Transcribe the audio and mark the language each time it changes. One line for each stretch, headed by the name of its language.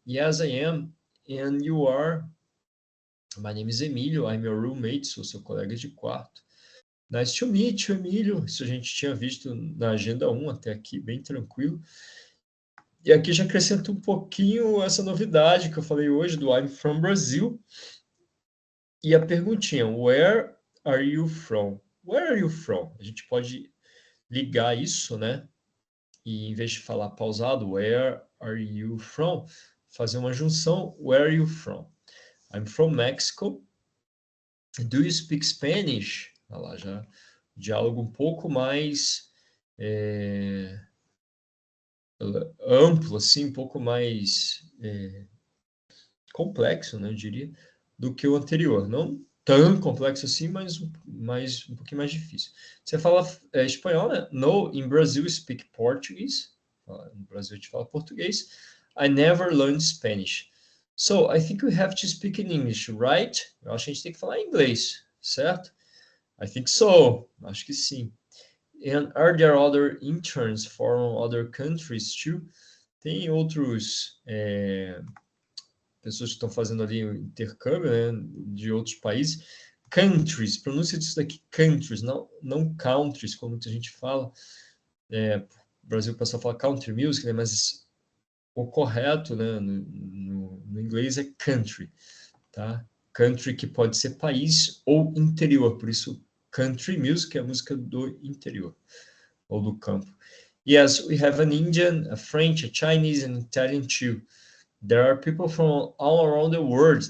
English: Yes, I am, and you are? My name is Emílio, I'm your roommate,
Portuguese: sou seu colega de quarto.
English: Nice to meet you,
Portuguese: Emílio. Isso a gente tinha visto na agenda 1 até aqui, bem tranquilo. E aqui já acrescento um pouquinho essa novidade que eu falei hoje do
English: I'm from Brazil.
Portuguese: E a perguntinha,
English: where are you from? Where are you from?
Portuguese: A gente pode ligar isso, né? E em vez de falar pausado,
English: where are you from?
Portuguese: Fazer uma junção,
English: where are you from? I'm from Mexico. Do you speak Spanish?
Portuguese: Olha lá, já diálogo um pouco mais amplo, assim, um pouco mais complexo, né, eu diria, do que o anterior. Não tão complexo assim, mas um pouquinho mais difícil. Você fala espanhol, né?
English: No, in Brazil speak Portuguese.
Portuguese: No Brasil a gente fala português.
English: I never learned Spanish. So, I think we have to speak in English, right?
Portuguese: Eu acho que a gente tem que falar inglês, certo?
English: I think so.
Portuguese: Acho que sim.
English: And are there other interns from other countries too?
Portuguese: Tem outros pessoas que estão fazendo ali o intercâmbio, né, de outros países. Countries, pronúncia disso daqui, countries, não countries, como muita gente fala. No Brasil o pessoal fala country music, né, mas o correto, né, no inglês é country, tá? Country que pode ser país ou interior, por isso country music é a música do interior ou do campo.
English: Yes, we have an Indian, a French, a Chinese and Italian too. There are people from all around the world.